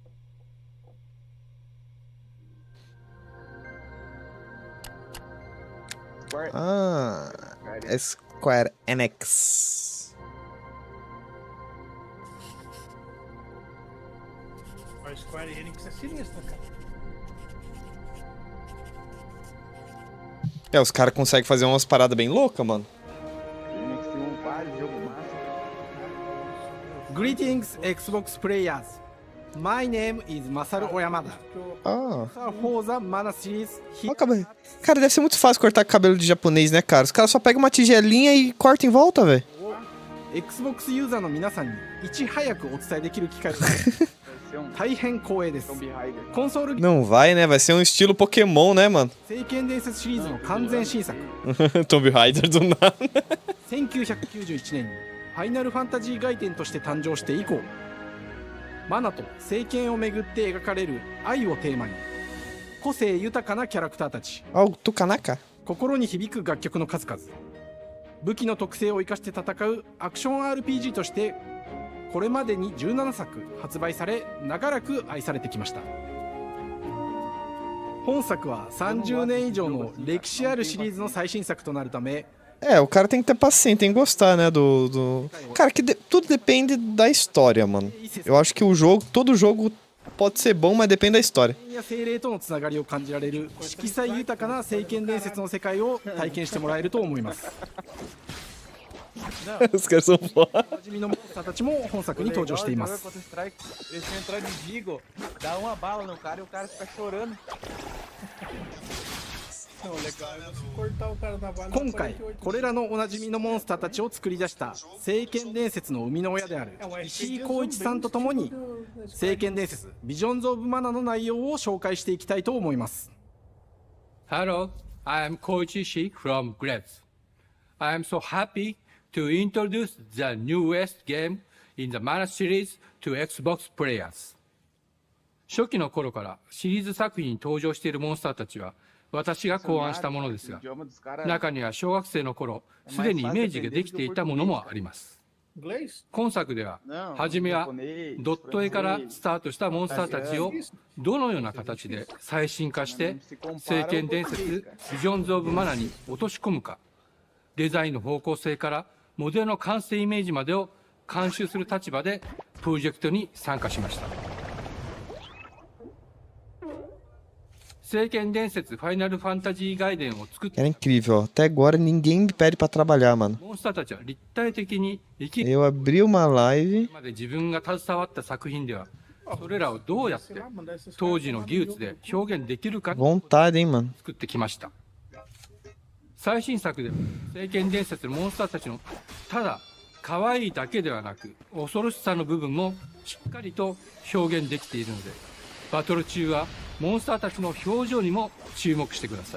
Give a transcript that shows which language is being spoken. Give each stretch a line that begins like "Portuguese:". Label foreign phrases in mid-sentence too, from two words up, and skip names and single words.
Portuguese: Square Enix. A Square Enix é sinistra, cara. Os caras conseguem fazer umas paradas bem loucas, mano.
English: Greetings, Xbox players. My name is Masaru Oyamada. Forza Mana series.
Portuguese: Cara, deve ser muito fácil cortar cabelo de japonês, né, cara? Os caras só pegam uma tigelinha e cortam em volta, velho.
Japanese: Xbox user の皆さんにいち早くお伝えできる機会です。大変光栄です。コンソール
Portuguese: Não vai, né? Vai ser um estilo Pokémon, né, mano?
Japanese: 聖剣伝説シリーズの完全新作
Portuguese: Tomb Raider do nada.
Japanese: 1991 年にファイナルファンタジー外伝として誕生して以降、マナと聖剣をめぐって描かれる愛をテーマに個性豊かなキャラクターたち、
English: Oh, Tukanaka?
Japanese: 心に響く楽曲の数々、武器の特性を生かして戦うアクション RPG としてこれまでに17作発売され、長らく愛されてきました。本作は30年以上の歴史あるシリーズの最新作となるため、
Portuguese: É, o cara tem que ter paciência, tem que gostar, né, Cara, tudo depende da história, mano. Eu acho que todo jogo pode ser bom, mas depende da história.
Japanese: や精霊とのつながりを感じられる色彩豊かな聖剣伝説の世界を体験してもらえると思います。
Portuguese: Os caras são foda.
Japanese: おなじみのモンスターたちも本作に登場しています。
Portuguese: Eles entram de Vigo, dá uma bala no cara e o cara fica chorando. Não, legal é você cortar o cara na bala.
Japanese: 今回これらのおなじみのモンスターたちを作り出した聖剣伝説の生みの親である石井浩一さんとともに聖剣伝説ビジョンズ・オブ・マナの内容を紹介していきたいと思います。
English: Hello, I am Koichi Ishii from Gretz. I am so happy to introduce the newest game in the Mana series to Xbox players.
Japanese: 初期の頃からシリーズ作品に登場しているモンスターたちは私が考案したものですが、中には小学生の頃すでにイメージができていたものもあります。今作では初めはドット絵からスタートしたモンスターたちをどのような形で最新化して聖剣伝説ビジョンズ・オブ・マナに落とし込むか、デザインの方向性からモデルの完成イメージまでを監修する立場でプロジェクトに参加しました。聖剣伝説ファイナルファンタジー外伝を作って
Portuguese: Era incrível, ó. Até agora ninguém me pede pra trabalhar, mano.
Japanese: モンスターたちは立体的に生き
Portuguese: Eu abri uma live.
Japanese: まで自分が携わった作品ではそれらをどうやって当時の技術で表現できるか
Portuguese: Vontade, hein, mano.
Japanese: 作ってきました。最新作では聖剣伝説のモンスターたちのただ可愛いだけではなく恐ろしさの部分もしっかりと表現できているので、バトル中はモンスターたちの表情にも注目してください。